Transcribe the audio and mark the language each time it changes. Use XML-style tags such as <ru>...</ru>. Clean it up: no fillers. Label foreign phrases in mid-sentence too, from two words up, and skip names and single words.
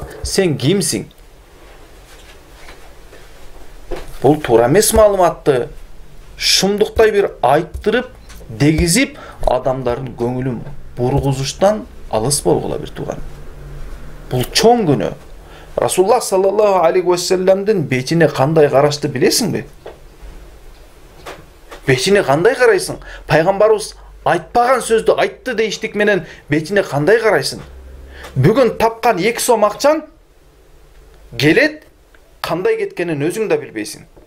<ky>Сен кимсиң? Бул туура эмес маалыматты шумдуктай бир айттырып, дегизип, адамдардын көңүлүн бургузуштан алыс болгула бир тууган. Бул чоң күнөө. Расулуллах</ky> <ar>صلى الله عليه وسلم</ar> <ky>бетине кандай карашты билесиңби? Бетине кандай карайсың? Пайгамбарыбыз айтпаган сөздү айтты дейиштик менен бетине кандай карайсың? Бүгүн тапкан 2 сом акчаң келет, кандай кеткенин өзүң да билбейсиң.</ky>